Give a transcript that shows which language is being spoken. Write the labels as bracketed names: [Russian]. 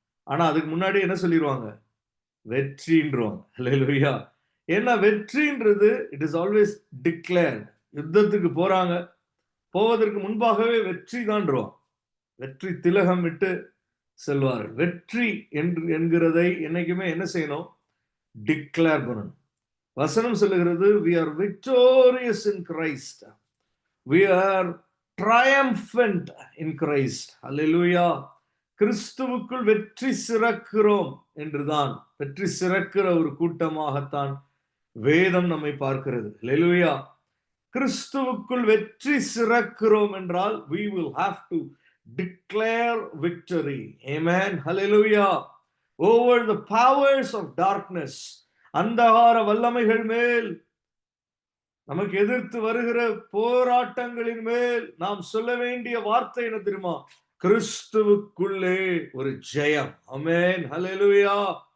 [Tamil] ஆனா அதுக்கு முன்னாடி என்ன சொல்லிருவாங்க? வெற்றின்றுவாங்க. ஹல்லேலூயா! ஏன்னா வெற்றின்றது [English] It is always declared. [Tamil] யுத்தத்துக்கு போறாங்க. போவதற்கு முன்பாகவே வெற்றி தான்றுவான். வெற்றி திலகம் விட்டு செல்வார்கள். வெற்றி என்கிறதை என்னைக்குமே என்ன செய்யணும்? டிக்ளேர் பண்ணணும். வசனம் சொல்லுகிறது [English] we are victorious in Christ. We are triumphant in Christ. Hallelujah. [Tamil] கிறிஸ்துவுக்குள் வெற்றி சிறக்கிறோம் என்றுதான், வெற்றி சிறக்கிற ஒரு கூட்டமாகத்தான் வேதம் நம்மை பார்க்கிறது. ஹல்லேலூயா. கிறிஸ்துவுக்குள் வெற்றி சிறக்கிறோம் என்றால் [English] we will have to declare victory. Amen. Hallelujah. Over the powers of darkness. [Tamil] அந்தகார வல்லமைகள் மேல், நமக்கு எதிர்த்து வருகிற போராட்டங்களின் மேல் நாம் சொல்ல வேண்டிய வார்த்தை என்ன தெரியுமா? கிறிஸ்துவுக்குள்ளே ஒரு ஜெயம். ஆமென். ஹல்லேலூயா.